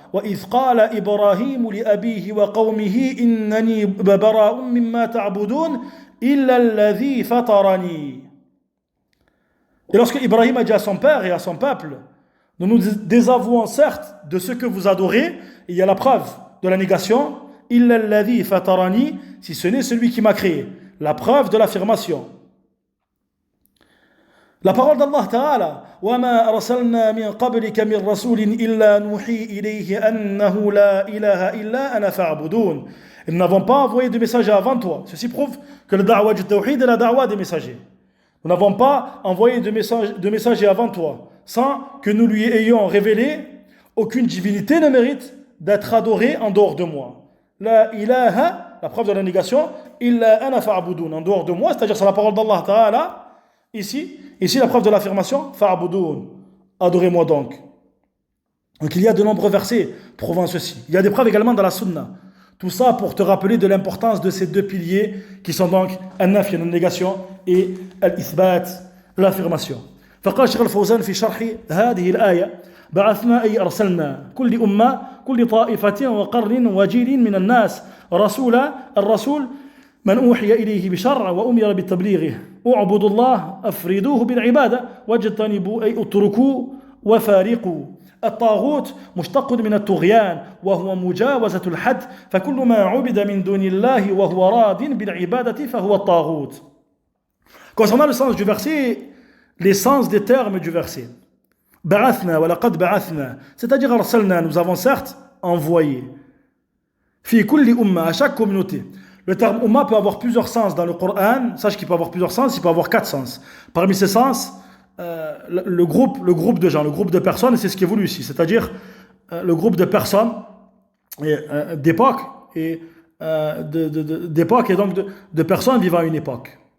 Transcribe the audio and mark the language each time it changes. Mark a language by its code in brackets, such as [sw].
[ar] وَإِذْ قَالَ إِبْرَاهِيمُ لِأَبِيهِ وَقَوْمِهِ إِنَّنِي بَرَاءٌ مِّمَّا تَعْبُدُونَ إِلَّا الَّذِي فَطَرَنِي. [fr] Et lorsque Ibrahim a dit à son père et à son peuple, nous nous désavouons certes de ce que vous adorez, il y a la preuve de la négation, [ar] إِلَّا الَّذِي فَطَرَنِي, [fr] si ce n'est celui qui m'a créé. La preuve de l'affirmation. La parole d'Allah Ta'ala, [ar] وَمَا أَرْسَلْنَا مِنْ قَبْلِكَ مِنْ رَسُولٍ إِلَّا نُوحِي إِلَيْهِ أَنَّهُ لَا إِلَهَ إِلَّا أَنَا فَاعْبُدُونَ. [fr] Nous n'avons pas envoyé de messagers avant toi. Ceci prouve que le da'wa du tawhid est la da'wa des messagers. Nous n'avons pas envoyé de messagers avant toi, sans que nous lui ayons révélé aucune divinité ne mérite d'être adorée en dehors de moi. [ar] La ilaha, [fr] la preuve de la négation, [ar] illa ana fa'budun, [fr] en dehors de moi, c'est-à-dire c'est la parole d'Allah Ta'ala. Ici la preuve de l'affirmation, fa'budun, adorez-moi donc. Donc il y a de nombreux versets prouvant ceci. Il y a des preuves également dans la sunna. Tout ça pour te rappeler de l'importance de ces deux piliers qui sont donc an-nafi, la négation, et al-ithbat, l'affirmation. [ar] فقال الشيخ الفوزان في شرح هذه الآية بعثنا أي أرسلنا كل أمة كل طائفة وقرن وجيل من الناس رسولا. الرسول من أوحي إليه بشرع وأمر بتبليغه. اعبدوا الله أفردوه بالعبادة واجتنبوا أي اتركوا وفارقوا. الطاغوت مشتق من الطغيان وهو مجاوزة الحد فكل ما عبد من دون الله وهو راض بالعبادة فهو الطاغوت. [fr] Concernant le sens du verset, les sens des termes du verset. [ar] Ba'athna wa laqad ba'athna, [fr] c'est-à-dire arsalna, nous avons certes envoyé. [ar] Fi kulli umma, [fr] à chaque communauté. Le terme umma peut avoir plusieurs sens dans le Coran. Sache qu'il peut avoir plusieurs sens, il peut avoir 4 sens. Parmi ces sens, le groupe de gens, le groupe de personnes, c'est ce qui est voulu ici, c'est-à-dire le groupe de personnes d'époque et d'époque et donc de personnes vivant à une époque.